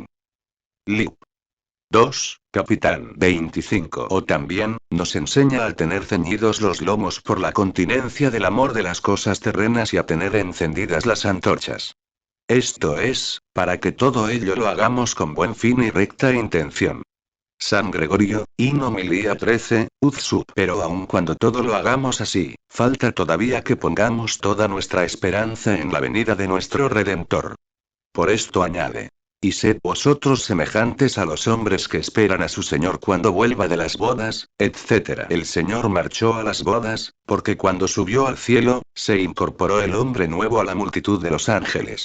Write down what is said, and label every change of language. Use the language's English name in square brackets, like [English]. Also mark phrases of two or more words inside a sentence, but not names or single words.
[Spanish] Lib. 2, Capitán 25. O también, nos enseña a tener ceñidos los lomos por la continencia del amor de las cosas terrenas y a tener encendidas las antorchas. Esto es, para que todo ello lo hagamos con buen fin y recta intención. San Gregorio, [Latin] in homilía 13, ud sub. [Spanish] Pero aun cuando todo lo hagamos así, falta todavía que pongamos toda nuestra esperanza en la venida de nuestro Redentor. Por esto añade. Y sed vosotros semejantes a los hombres que esperan a su Señor cuando vuelva de las bodas, etc. El Señor marchó a las bodas, porque cuando subió al cielo, se incorporó el hombre nuevo a la multitud de los ángeles.